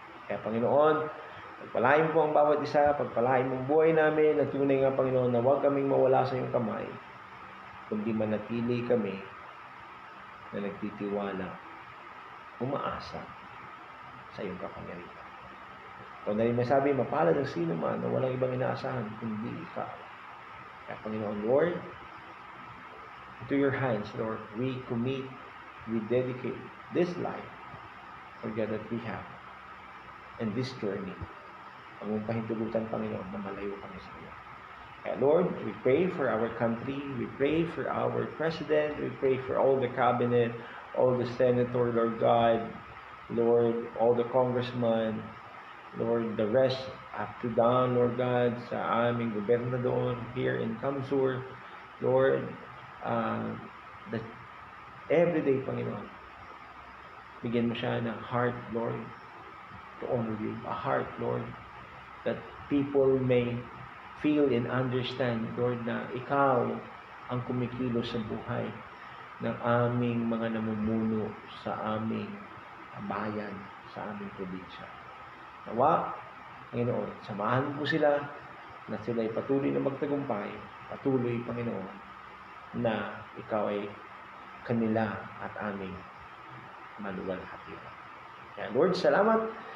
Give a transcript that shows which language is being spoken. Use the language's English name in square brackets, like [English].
[Filipino] Kaya Panginoon, pagpalain po ang bawat isa, pagpalain mong buhay namin, at tunay nga Panginoon na huwag kaming mawala sa iyong kamay, kundi manatili kami na nagtitiwala, umaasa sa iyong kapangyarihan. Ito na rin masabi, mapalad ang sino man na walang ibang inaasahan, kundi ikaw. Kaya Panginoon, [English] Lord, into your hands, Lord, we commit, we dedicate this life for God that we have and this journey. [Filipino] Ang mong pahintulutan, Panginoon, na malayo kami sa iyo. [English] Kaya Lord, we pray for our country, we pray for our president, we pray for all the cabinet, all the senator, Lord God, Lord, all the congressmen, Lord, the rest up to down, Lord God, [Filipino] sa aming gobernador [English] here in Kamsur, Lord, that everyday, Panginoon, [Filipino] bigyan mo siya ng [English] heart, Lord, to honor you. A heart, Lord, that people may feel and understand, Lord, [Filipino] na ikaw ang kumikilos sa buhay ng aming mga namumuno sa aming bayan, sa aming probinsya. Nawa, Panginoon, samahan po sila na sila ay patuloy na magtagumpay, patuloy, Panginoon, na ikaw ay kanila at aming maluwalhati. Kaya Lord, salamat.